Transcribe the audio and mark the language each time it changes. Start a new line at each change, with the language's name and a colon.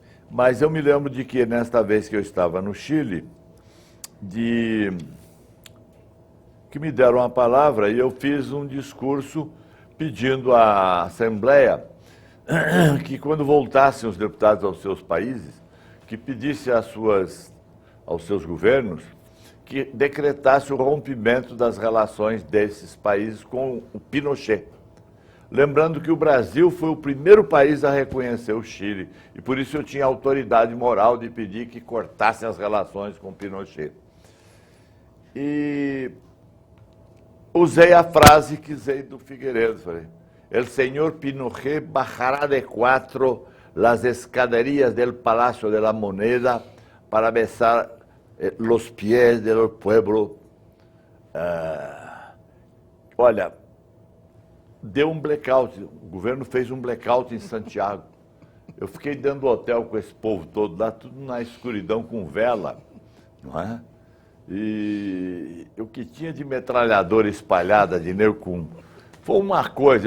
Portuguese: Mas eu me lembro de que, nesta vez que eu estava no Chile, que me deram a palavra e eu fiz um discurso pedindo à Assembleia que, quando voltassem os deputados aos seus países, que pedisse aos seus governos que decretasse o rompimento das relações desses países com o Pinochet. Lembrando que o Brasil foi o primeiro país a reconhecer o Chile, e por isso eu tinha autoridade moral de pedir que cortassem as relações com o Pinochet. E usei a frase que usei do Figueiredo, falei,
Spanish: el señor Pinochet bajará de 4 las escaderias del Palacio de la Moneda para besar los pies del pueblo.
Portuguese: Olha, deu um blackout, o governo fez um blackout em Santiago. Eu fiquei dentro do hotel com esse povo todo lá, tudo na escuridão com vela, não é? E o que tinha de metralhadora espalhada, de nercum, foi uma coisa.